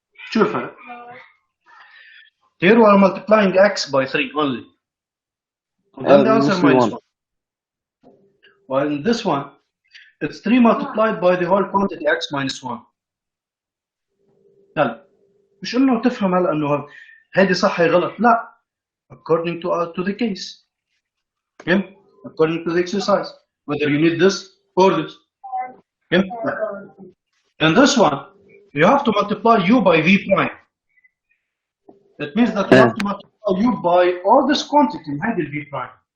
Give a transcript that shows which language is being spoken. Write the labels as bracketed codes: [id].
[ar] شو الفرق؟ [en] Here we are multiplying x by 3 only. And then the answer minus 1. While in this one, it's 3 multiplied by the whole quantity x minus 1. [ar] هلا مش انه تفهم هلا انه هيدي صح هي غلط، لا. [en] According to the case. Okay? According to the exercise. Whether you need this or this. Okay? In this one, you have to multiply u by v prime. That means that you have to multiply u by all this quantity [ar] هيدي [en] v prime.